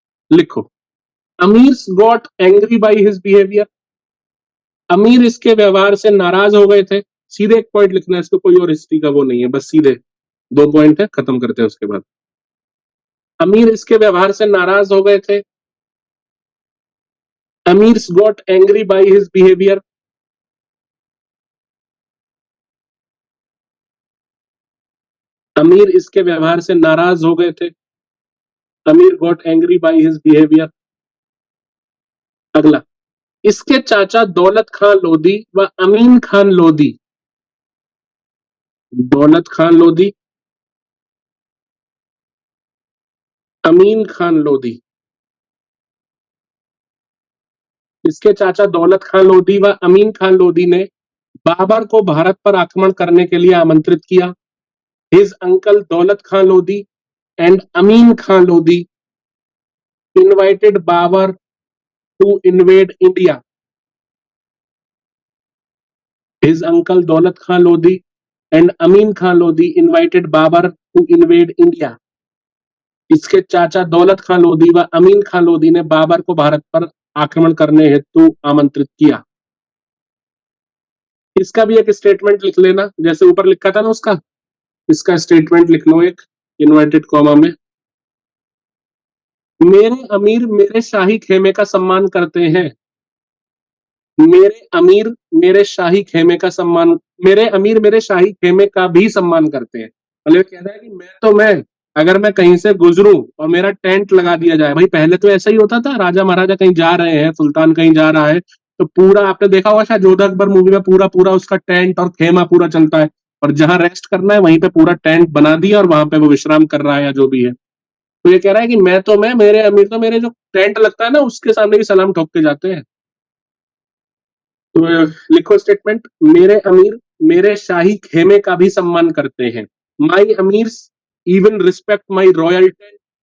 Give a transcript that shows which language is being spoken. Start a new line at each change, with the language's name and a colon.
Hindi: लिखो,
English: Amir got angry by his behaviour.
Hindi: अमीर इसके व्यवहार से नाराज हो गए थे। सीधे एक पॉइंट लिखना है, इसको कोई और हिस्ट्री का वो नहीं है, बस सीधे 2 पॉइंट है, खत्म करते हैं उसके बाद। अमीर इसके व्यवहार से नाराज हो गए थे।
English: Amirs got angry by his behavior.
Hindi: अमीर इसके व्यवहार से नाराज हो गए थे.
English: Amir got angry by his behavior.
Hindi: अगला, इसके चाचा दौलत खान लोधी व अमीन खान लोधी. दौलत खान लोधी, अमीन खान लोधी. इसके चाचा दौलत खान लोधी व अमीन खान लोधी ने बाबर को भारत पर आक्रमण करने के लिए आमंत्रित किया.
English: His uncle Daulat Khan Lodi and Amin Khan Lodi invited Babur to invade India. His uncle Daulat Khan Lodi and Amin Khan Lodi invited Babur to invade India.
Hindi: इसके चाचा दौलत खान लोधी व अमीन खान लोधी ने बाबर को भारत पर आक्रमण करने हेतु आमंत्रित किया. इसका भी एक स्टेटमेंट लिख लेना, जैसे ऊपर लिखा था ना उसका. इसका स्टेटमेंट लिख लो एक इन्वर्टेड कॉमा में. मेरे अमीर मेरे शाही खेमे का सम्मान करते हैं. मेरे अमीर मेरे शाही खेमे का सम्मान, मेरे अमीर मेरे शाही खेमे का भी सम्मान करते हैं. मतलब कह रहा है कि मैं अगर मैं कहीं से गुजरूं और मेरा टेंट लगा दिया जाए. भाई पहले तो ऐसा ही होता था, राजा महाराजा कहीं जा रहे हैं, सुल्तान कहीं जा रहा है तो पूरा, आपने देखा होगा शायद जोधा अकबर मूवी में, पूरा पूरा उसका टेंट और खेमा पूरा चलता है, और जहां रेस्ट करना है वहीं पे पूरा टेंट बना दिया और वहां पे वो विश्राम कर रहा है या जो भी है. तो ये कह रहा है कि मैं मेरे अमीर तो मेरे जो टेंट लगता है ना उसके सामने भी सलाम ठोक के जाते हैं. तो लिखो स्टेटमेंट, मेरे अमीर मेरे शाही खेमे का भी सम्मान करते हैं.
English: My amirs even respect my royal tent.